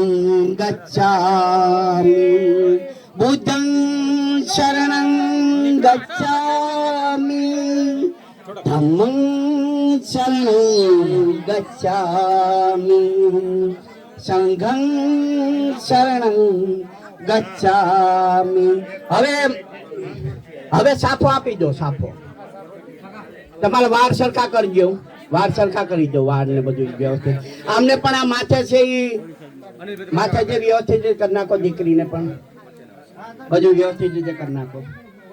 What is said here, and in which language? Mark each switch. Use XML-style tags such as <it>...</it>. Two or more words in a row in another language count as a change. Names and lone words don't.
<pi>गच्छामि बुद्धं शरणं गच्छामि धम्मं शरणं गच्छामि संघं शरणं गच्छामि।</pi> <gu>હવે સાફો આપી દો સાફો તમારે વાર સરખા કરજો વાર સરખા કરી દો વાર ને બધું વ્યવસ્થિત આમને પણ આ માથે છે એ માથે જે વ્યવસ્થિત કરી નાખો દીકરીને પણ બધું વ્યવસ્થિત રીતે કરી નાખો।</gu>